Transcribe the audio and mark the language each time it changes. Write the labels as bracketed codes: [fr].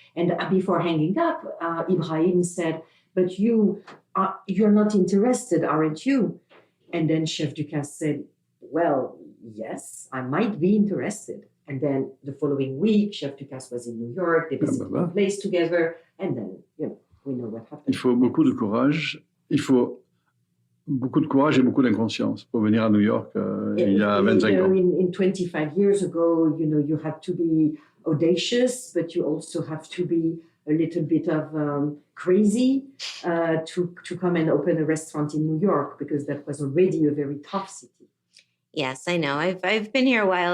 [en] And before hanging up, Ibrahim said, but you're not interested, aren't you? And then Chef Ducasse said, well, yes, I might be interested. And then the following week, Chef Ducasse was in New York, they visited a place together, and then, you know, we know what happened. [fr] Il faut beaucoup de courage. Il faut beaucoup de courage et beaucoup d'inconscience pour venir à New York il y a 25 ans. [en] In 25 years ago, you know, you had to be audacious, but you also have to be a little bit of crazy to come and open a restaurant in New York, because that was already a very tough city. Yes, I know. I've been here a while.